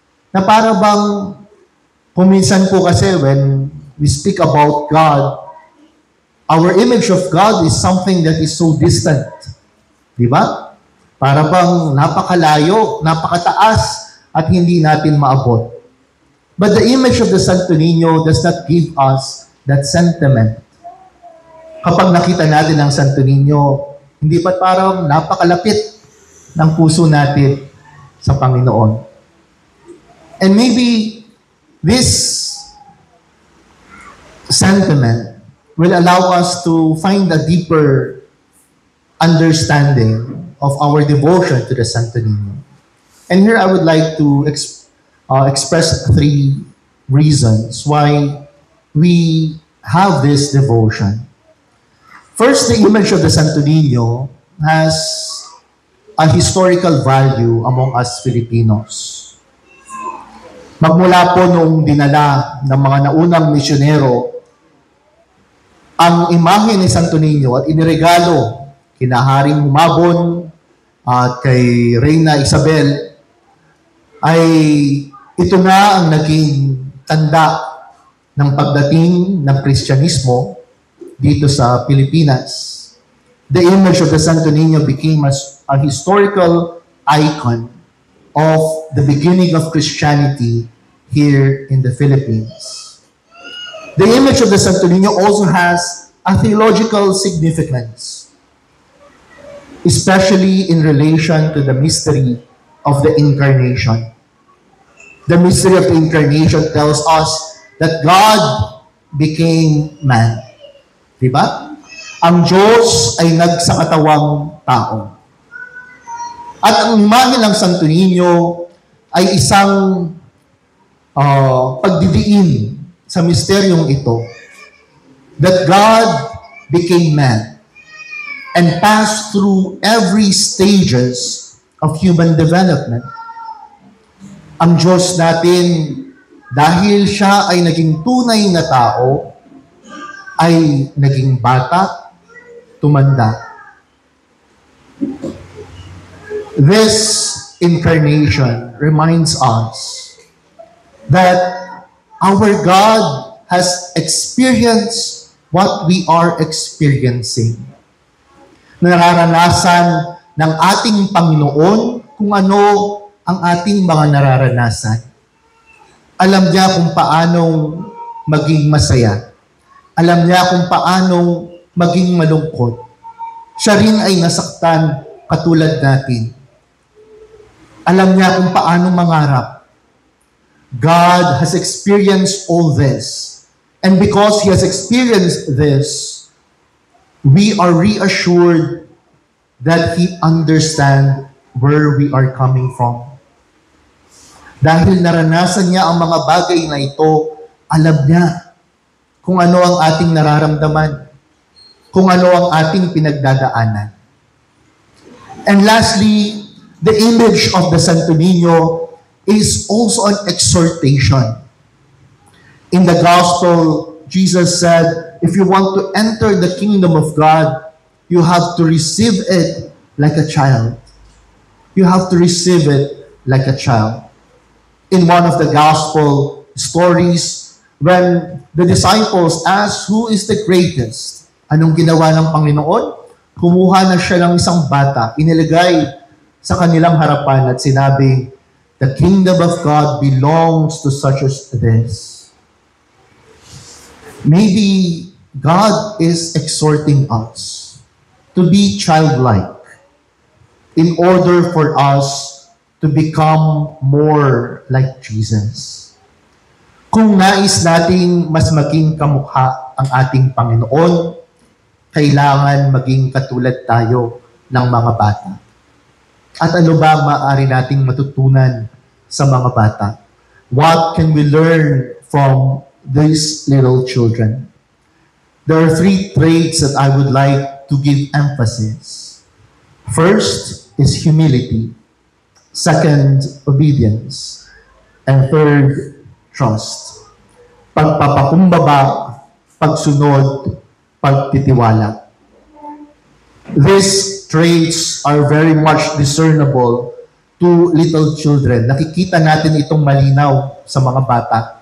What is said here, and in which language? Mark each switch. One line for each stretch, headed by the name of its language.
Filipino: Na para bang, kung minsan po kasi
English: when we speak about God, our image of God is something that is so distant.
Filipino: Di ba? Para bang napakalayo, napakataas, at hindi natin maabot.
English: But the image of the Santo Niño does not give us that sentiment.
Filipino: Kapag nakita natin ang Santo Niño, hindi pa parang napakalapit ng puso natin sa Panginoon.
English: And maybe this sentiment will allow us to find a deeper understanding of our devotion to the Santo Niño. And here I would like to express 3 reasons why we have this devotion. First, the image of the Santo Niño has a historical value among us Filipinos.
Filipino: Magmula po nung dinala ng mga naunang misyonero ang imahe ni Santo Niño at iniregalo kina Haring Humabon at kay Reyna Isabel, ay ito na ang naging tanda ng pagdating ng Kristyanismo dito sa Pilipinas.
English: The image of the Santo Niño became a historical icon of the beginning of Christianity here in the Philippines. The image of the Santo Niño also has a theological significance, especially in relation to the mystery of the Incarnation. The mystery of the Incarnation tells us that God became man.
Filipino: Diba? Ang Diyos ay nagsakatawang tao. At ang imahe ng Santo Niño ay isang pagdidiin sa misteryong ito,
English: that God became man and passed through every stages of human development.
Filipino: Ang Diyos natin, dahil siya ay naging tunay na tao, ay naging bata, tumanda.
English: This incarnation reminds us that our God has experienced what we are experiencing.
Filipino: Nararanasan ng ating Panginoon kung ano ang ating mga nararanasan. Alam niya kung paanong maging masaya. Alam niya kung paanong maging malungkot. Siya rin ay nasaktan katulad natin. Alam niya kung paanong mangarap.
English: God has experienced all this. And because He has experienced this, we are reassured that He understands where we are coming from.
Filipino: Dahil naranasan niya ang mga bagay na ito, alam niya kung ano ang ating nararamdaman, kung ano ang ating pinagdadaanan.
English: And lastly, the image of the Santo Niño is also an exhortation. In the Gospel, Jesus said, if you want to enter the kingdom of God, you have to receive it like a child. You have to receive it like a child. In one of the Gospel stories, when the disciples asked, who is the greatest?
Filipino: Anong ginawa ng Panginoon? Kumuha na siya ng isang bata, inilagay sa kanilang harapan at sinabi,
English: the kingdom of God belongs to such as this. Maybe God is exhorting us to be childlike in order for us to become more like Jesus.
Filipino: Kung nais nating mas maging kamukha ang ating Panginoon, kailangan maging katulad tayo ng mga bata. At ano ba maaari nating matutunan sa mga bata?
English: What can we learn from these little children? There are 3 traits that I would like to give emphasis. First is humility. Second, obedience. And third, trust.
Filipino: Pagpapakumbaba, pagsunod, pagtitiwala.
English: These traits are very much discernible to little children.
Filipino: Nakikita natin itong malinaw sa mga bata.